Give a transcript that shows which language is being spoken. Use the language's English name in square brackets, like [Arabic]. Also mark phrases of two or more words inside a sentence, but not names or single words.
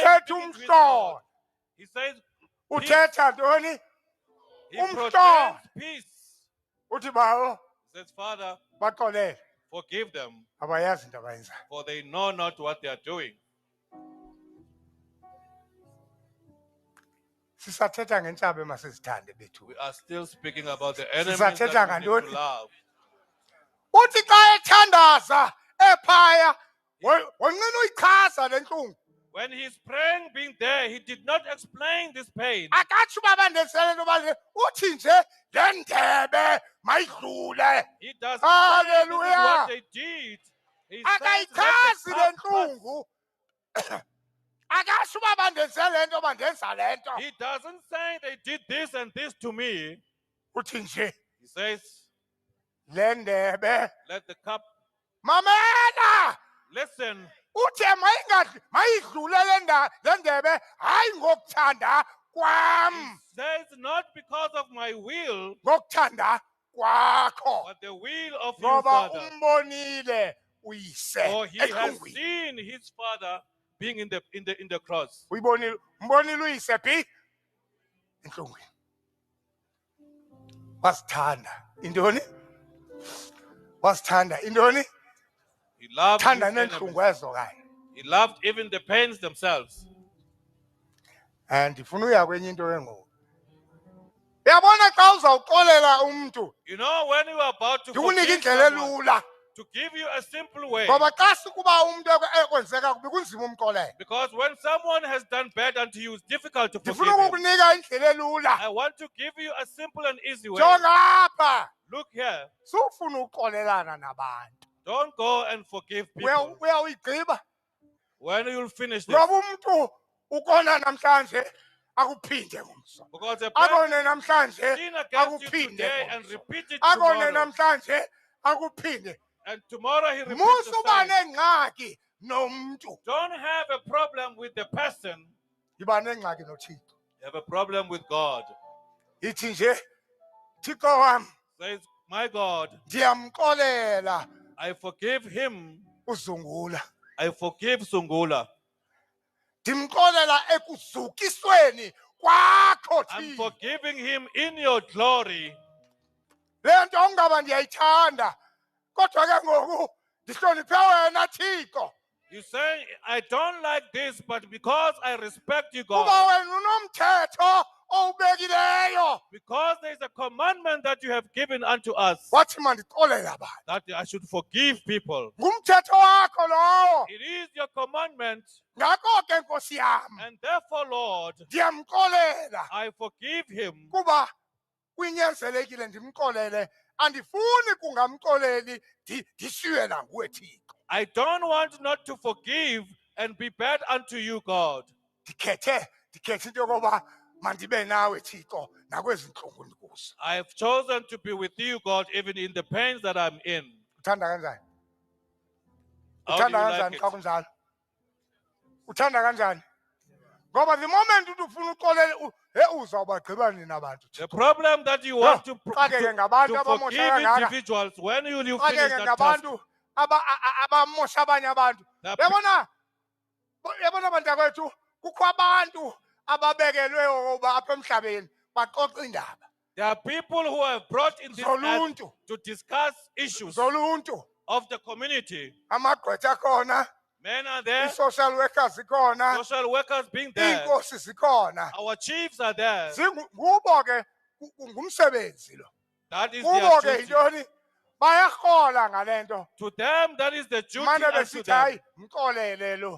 [English] speaking to his God. He says, peace. [Xhosa] Uthetha ntoni? [English] He proclaims peace. [Xhosa] Uthi bawo [English] He says, Father, [Xhosa] baxolele [English] forgive them, [Xhosa] abayazi into abayenzayo. [English] for they know not what they are doing. [Xhosa] Sisathetha ngentshaba emasizithande bethu. [English] We are still speaking about the enemies [Xhosa] Sisathetha [English] that we need to [Xhosa] ngantoni? [English] love. [Xhosa] Uthi xa ethandaza ephaya wonqena uyichaza le ntlungu. [English] When he's praying, being there, he did not explain this pain. [Xhosa] Akatsho uba bandenzele into yoba uthi nje le ndebe mayidlule. [English] He doesn't say this is Hallelujah. what they did. He says, let [Xhosa] Akayichazi [English] the [Xhosa] le [English] cup pass. [Xhosa] ntlungu. Akasho uba bandenze le nto bandenza le nto. [English] He doesn't say they did this and this to me. [Xhosa] Uthi nje [English] He says, [Xhosa] le ndebe [English] let the cup, [Xhosa] mamela. [English] listen, [Xhosa] Uthe mayidlule le ndebe hayi ngokuthanda kwam. [English] says not because of my will, [Xhosa] Ngokuthanda kwakho. [English] but the will of you, [Xhosa] Ngoba [English] Father. [Xhosa] umbonile uyise [English] For he has [Xhosa] ehlungwini. [English] seen his Father being in the cross. [Xhosa] Umbonile uyise phi? Enhlungwini. Wasithanda intoni? Wasithanda intoni? [English] He loved his [Xhosa] Thanda [English] enemies. [Xhosa] nenhlungu ezo kanye. [English] He loved even the pains themselves. [Xhosa] Ndifuna uya kwenye into engoku. Uyabona xa uzawuxolela umntu [English] You know, when you are about to [Xhosa] ndikunika [English] forgive [Xhosa] indlela [English] someone, [Xhosa] elula. [English] to give you a simple way, [Xhosa] Ngoba xa sikuba umntu ekwenzeka kubi kunzima umxolela. [English] because when someone has done bad unto you, it's difficult to forgive [Xhosa] Ndifuna [English] him. [Xhosa] ukukunika indlela elula. [English] I want to give you a simple and easy way. [Xhosa] Jonga apha. [English] Look here. [Xhosa] Sufuna uxolelana nabantu. [English] Don't go and forgive people. [Xhosa] Uyawuyigqiba. [English] When you'll finish this. [Xhosa] Ngoba umntu ukona namhlanje akuphinde ngomso. [English] Because a [Xhosa] Akone [English] person [Xhosa] namhlanje [English] sin against you [Xhosa] akuphinde [English] today and [Xhosa] ngomso. [English] repeat it [Xhosa] Akone [English] tomorrow. [Xhosa] namhlanje akuphinde. [English] And tomorrow he repeats [Xhosa] Musu [English] the [Xhosa] uba [English] same. [Xhosa] nengxaki nomntu. [English] Don't have a problem with the person. [Xhosa] Yiba nengxaki noThixo. [English] You have a problem with God. [Xhosa] Ithi nje Thixo wami [English] Says, my God, [Xhosa] ndiyamxolela [English] I forgive him. [Xhosa] uZungula. [English] I forgive Sungula. [Xhosa] Ndimxolela ekuzukisweni kwakho [English] I'm [Xhosa] Thixo. [English] forgiving him in your glory. [Xhosa] Le nto ungaba ndiyayithanda. Kodwa ke ngoku ndihloniphe wena Thixo. [English] You say, I don't like this, but because I respect you, [Xhosa] Kuba [English] God, [Xhosa] wena unomthetho owubekileyo. [English] because there is a commandment that you have given unto us, [Xhosa] Wathi mandixolele abantu. [English] that I should forgive people. [Xhosa] Ngumthetho wakho lowo. [English] It is your commandment, [Xhosa] Ngakho ke Nkosi yami [English] and therefore, Lord, [Xhosa] ndiyamxolela [English] I forgive him. [Xhosa] kuba kwinyanzelekile ndimxolele. Andifuni kungamxoleli ndishiywe nanguwe Thixo. [English] I don't want not to forgive and be bad unto you, God. [Xhosa] Ndikhethe into yokuba mandibe nawe Thixo nakwezi ntlungu ndikuzo. [English] I have chosen to be with you, God, even in the pains that I'm in. [Xhosa] Uthanda kanjani? [English] How do [Xhosa] Uthanda [English] you like [Xhosa] kanjani [English] it? [Xhosa] xa kunjalo? Uthanda kanjani? Ngoba [English] the moment [Xhosa] uthi ufuna uxolele uzawubagqiba nina bantu. [English] The problem that you want to [Xhosa] Xakeke ngabantu abamosha [English] forgive [Xhosa] kangaka. [English] individuals, when will you finish [Xhosa] Xakeke [English] that task? [Xhosa] ngabantu abamosha abanye abantu. Yabona bantakwethu kukho abantu ababekelwe ukuba apha emhlabeni baxoxa indaba. [English] There are people who have brought in this earth [Xhosa] Zoluntu. [English] to discuss issues [Xhosa] Zoluntu. [English] of the community. [Xhosa] Amagqwetha khona. [English] Men are there, I-social workers [Xhosa] zikhona. [English] social workers being there, [Xhosa] Iinkosi zikhona. [English] our chiefs are there. [Xhosa] Kubo ke ngumsebenzi lo. [English] That is [Xhosa] Kubo [English] their [Xhosa] ke [English] duty. [Xhosa] yintoni? Bayarhola ngale nto. [English] To them, that is the duty [Xhosa] Manje [English] unto [Xhosa] besithi [English] them. [Xhosa] hayi mxolele lo.